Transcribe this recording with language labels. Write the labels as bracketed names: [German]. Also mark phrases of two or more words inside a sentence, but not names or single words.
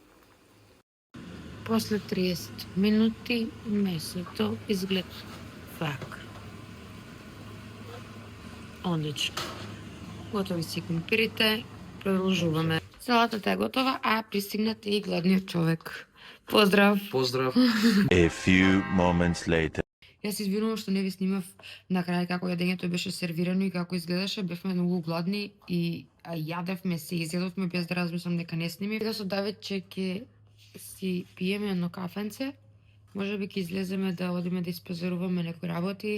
[Macedonian] После 30 минути месото изгледа вака. Одлично. Готови си компирите, продолжуваме. Салатата е готова, а пристигнате и гладниот човек. Поздрав! Поздрав. [English] A few moments later. [Macedonian] Јас се извинувам што не ви снимав на крај како јадењето беше сервирано и како изгледаше. Бевме многу гладни и јадевме се, изедовме без да размислам дека не сними. Да со Давид че ќе си пиеме едно кафенце. Можеби ќе излеземе да одиме да испазаруваме некои работи.